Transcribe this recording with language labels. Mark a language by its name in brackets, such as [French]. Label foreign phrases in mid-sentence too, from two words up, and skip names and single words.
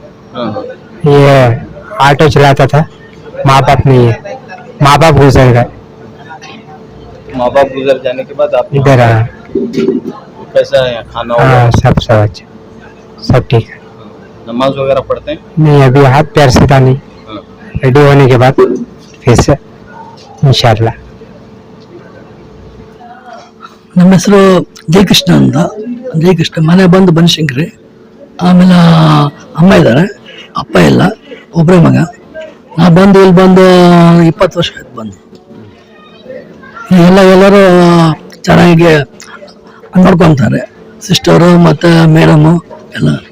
[Hindi] ये ऑटो चलाता था, माँ बाप नहीं है, माँ बाप गुजर गए। माँ बाप गुजर जाने के बाद आप इधर कैसा है खाना हाँ सब सब अच्छा सब ठीक है। नमाज वगैरह पढ़ते हैं? नहीं अभी हाथ पैर सीधा नहीं, रेडी होने के बाद फिर से इंशाल्लाह। [Kannada] ನಮ್ಮ ಹೆಸರು ಜಯಕೃಷ್ಣ ಅಂತ. ಜಯಕೃಷ್ಣ ಮನೆ ಬಂದು ಬನಶಂಕರಿ. ಆಮೇಲೆ ಅಮ್ಮ ಇದ್ದಾರೆ, ಅಪ್ಪ ಇಲ್ಲ, ಒಬ್ಬರೇ ಮಗ. ನಾ ಬಂದು ಇಲ್ಲಿ ಬಂದು 20 ವರ್ಷ ಆಯ್ತು ಬಂದು. ಎಲ್ಲರೂ ಚೆನ್ನಾಗಿ ನೋಡ್ಕೊತಾರೆ, ಸಿಸ್ಟರು ಮತ್ತು ಮೇಡಮು ಎಲ್ಲ.